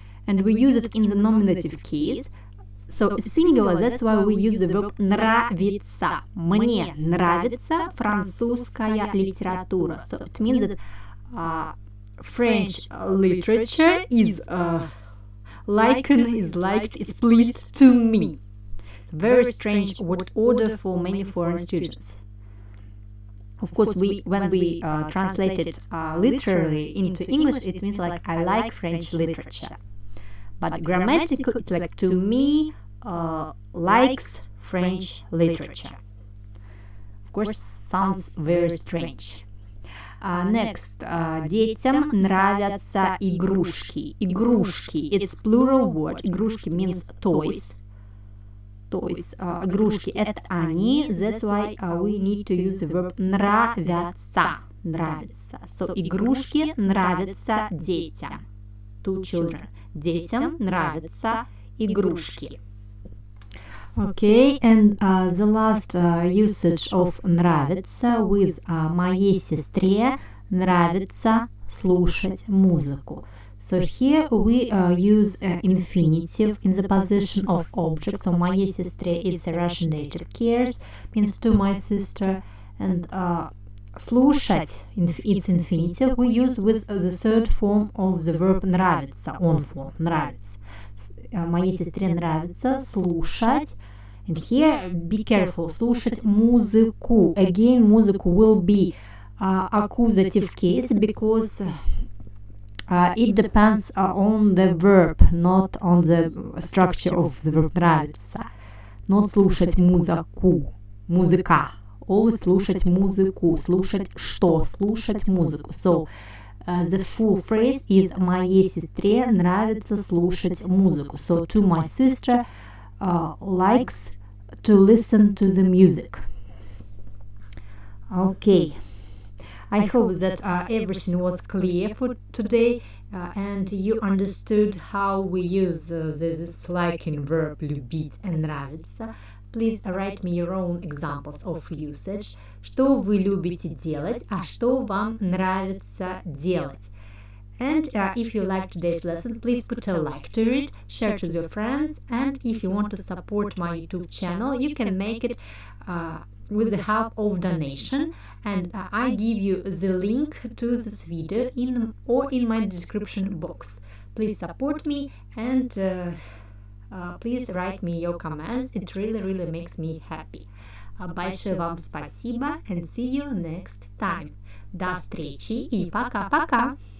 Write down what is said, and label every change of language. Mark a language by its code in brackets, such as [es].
[en] and we use it in the nominative case. So singular, that's why we use the verb нравится. [ru] Мне нравится французская литература. [en] So it means that French literature is liked, it's pleased to me. Very strange word order for many foreign students. Of course, when we translate it literally into English, it means like I like French literature. But grammatically, it's like to me likes French literature. Of course, sounds very strange. Next, детям нравятся игрушки. Игрушки, it's plural word. Игрушки means toys. [ru] Toys, игрушки, это они. [en] That's why we need to use the verb нравятся. [ru] Нравится. So, игрушки нравятся детям. [en] To children. [ru] Детям нравятся игрушки. [en] Okay, and the last usage of нравится with [ru] моей сестре нравится слушать музыку. [en] So here we use infinitive in the position of object. So [ru] моей сестре, [en] it's a Russian dative case, means to my sister. And слушать, it's infinitive, we use with the third form of the verb нравится, on form, нравится. [ru] Моей сестре нравится слушать. [en] And here, be careful, [ru] слушать музыку. [en] Again, музыку will be accusative case because it depends on the verb, not on the structure of the verb нравится. [ru] Not слушать музыку, музыка. Always слушать музыку. Слушать что? Слушать музыку. [en] So, the full phrase is [ru] моей сестре нравится слушать музыку. [en] So, to my sister likes to listen to the music. Okay. I hope that everything was clear for today and you understood how we use this liking verb любить and нравится. Please write me your own examples of usage. [ru] Что вы любите делать, а что вам нравится делать. [en] And if you like today's lesson, please put a like to it, share it with your friends, and if you want to support my YouTube channel, you can make it with the help of donation, and I give you the link to this video in my description box. Please support me and please write me your comments. It really makes me happy. [ru] Большое вам спасибо [en] and see you next time. [ru] До встречи и пока-пока!